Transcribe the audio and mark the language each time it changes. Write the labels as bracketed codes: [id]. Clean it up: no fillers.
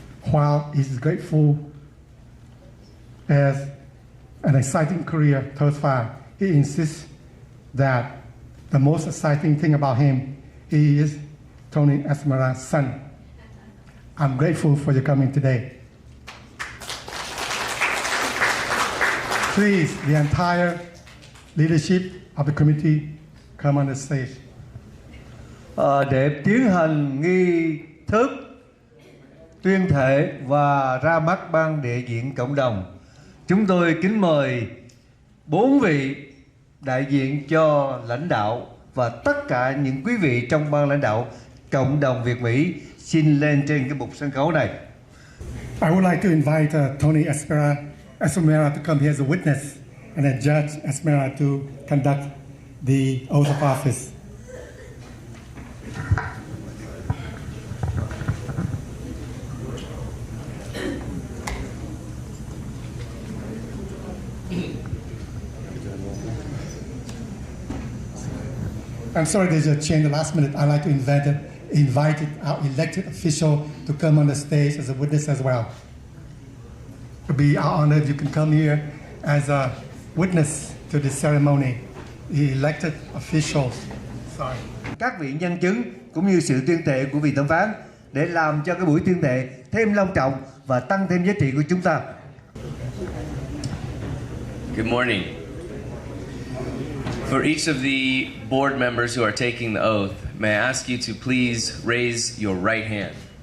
[en] While he's grateful as an exciting career thus far, he insists that the most exciting thing about him, he is Tony Esmeralda's son. I'm grateful for your coming today. Please, the entire leadership of the committee come on the stage. [vi] Để tiến hành nghi thức tuyên thệ và ra mắt ban đại diện cộng đồng, chúng tôi kính mời 4 vị đại diện cho lãnh đạo và tất cả những quý vị trong ban lãnh đạo cộng đồng Việt Mỹ xin lên trên cái bục sân khấu này. [en] I would like to invite Tony Esmeralda to come here as a witness, and then Judge Esmeralda to conduct the oath of office. I'm sorry there's a change the last minute. I'd like to invite our elected official to come on the stage as a witness as well. It would be our honor if you can come here as a witness to the ceremony. The elected officials. Sorry. [vi] Các vị nhân chứng cũng như sự tuyên thệ của vị thẩm phán để làm cho cái buổi tuyên thệ thêm long trọng và tăng thêm giá trị của chúng ta. [en] Good morning. For each of the board members who are taking the oath, may I ask you to please raise your right hand.